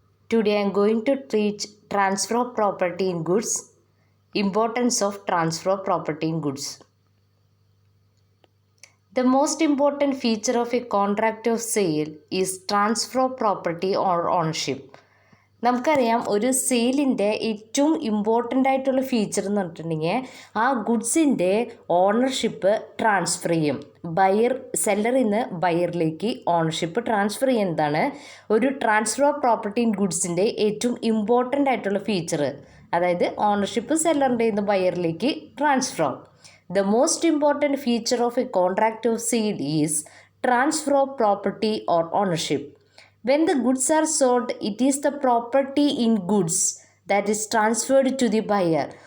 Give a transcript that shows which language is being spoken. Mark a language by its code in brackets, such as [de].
[en] Today I am going to teach transfer of property in goods, importance of transfer of property in goods. The most important feature of a contract of sale is transfer of property or ownership. [ml] നമുക്കറിയാം ഒരു സെയിലിൻ്റെ ഏറ്റവും important ആയിട്ടുള്ള feature എന്ന് പറഞ്ഞിട്ടുണ്ടെങ്കിൽ ആ ഗുഡ്സിൻ്റെ ownership transfer ചെയ്യും. സെല്ലറിൽ നിന്ന് ബയറിലേക്ക് ownership transfer ചെയ്യുന്നതാണ് ഒരു ട്രാൻസ്ഫർ ഓഫ് പ്രോപ്പർട്ടി ഇൻ ഗുഡ്സിൻ്റെ ഏറ്റവും ഇമ്പോർട്ടൻ്റ് ആയിട്ടുള്ള ഫീച്ചർ. അതായത് ഓണർഷിപ്പ് സെല്ലറിൻ്റെ നിന്ന് ബയറിലേക്ക് ട്രാൻസ്ഫർ ആവും. [en] The most important feature of a contract of sale is transfer of property or ownership. When the goods are sold, it is the property in goods that is transferred to the buyer.